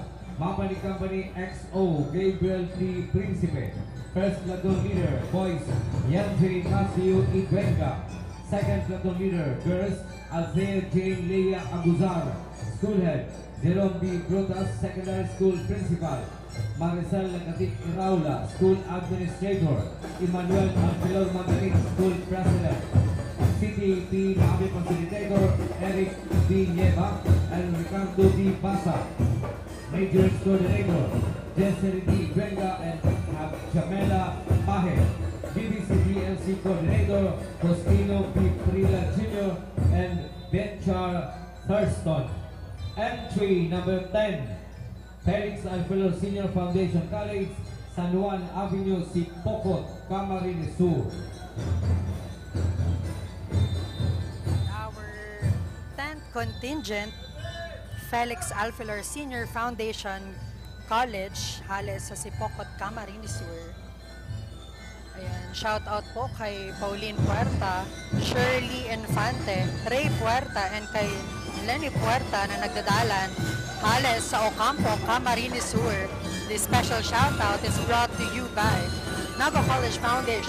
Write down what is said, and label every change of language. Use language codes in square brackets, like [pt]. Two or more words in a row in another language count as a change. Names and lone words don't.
[en] Mapani Company XO Gabriel T. Principe. First Platoon Leader Boys Yanjay Matthew Igwenga. Second Platoon Leader Girls Alzea Jane Leia Aguzar. School Head Jerome B. Brutas, Secondary School Principal. Maricel Nagatik Iraula, School Administrator. Emmanuel Alfilor Magaling, School President. City P. Nabi Facilitator Eric B. Nieva and Ricardo D. Basa. Major Coordinator Jesse D. Gwenga and Jamela Pahe. BBC DLC Coordinator Costino P. Prila Jr. and Benchar Thurston. Entry number 10, Felix Alfilor Senior Foundation College, San Juan Avenue, Sipocot, Camarines Sur. Our 10th contingent, Felix Alfilor Senior Foundation College, [bik] Hales sa [en] Sipocot, Camarines Sur. [tl] Ayan, [en] shout out [tl] po kay Pauline Puerta, Shirley Infante, Ray Puerta, and kay Lenny Puerta na nagdadalan Hales sa Ocampo, Camarines Sur. [en] This special shout out is brought to you by Nava College Foundation.